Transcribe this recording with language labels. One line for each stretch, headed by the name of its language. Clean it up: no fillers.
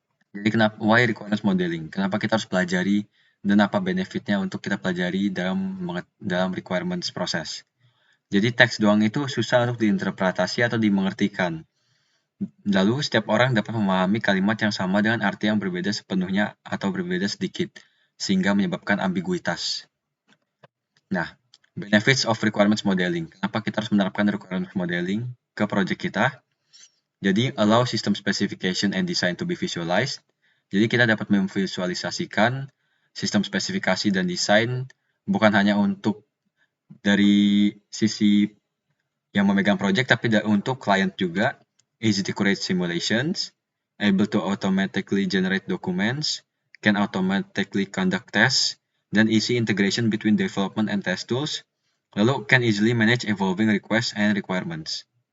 Indonesian: Jadi kenapa why requirements modeling? Kenapa kita harus pelajari dan apa benefitnya untuk kita pelajari dalam requirements proses? Jadi teks doang itu susah untuk diinterpretasi atau dimengertikan. Lalu setiap orang dapat memahami kalimat yang sama dengan arti yang berbeda sepenuhnya atau berbeda sedikit, sehingga menyebabkan ambiguitas. Nah,
English: benefits of requirements modeling.
Indonesian: Kenapa kita harus menerapkan requirements modeling ke project kita?
English: Jadi, allow system specification and design to be visualized.
Indonesian: Jadi, kita dapat memvisualisasikan sistem spesifikasi dan desain bukan hanya untuk dari sisi yang memegang project, tapi untuk client juga.
English: Easy to create simulations, able to automatically generate documents, can automatically conduct tests, dan easy integration between development and test tools, lalu can easily manage evolving requests and requirements.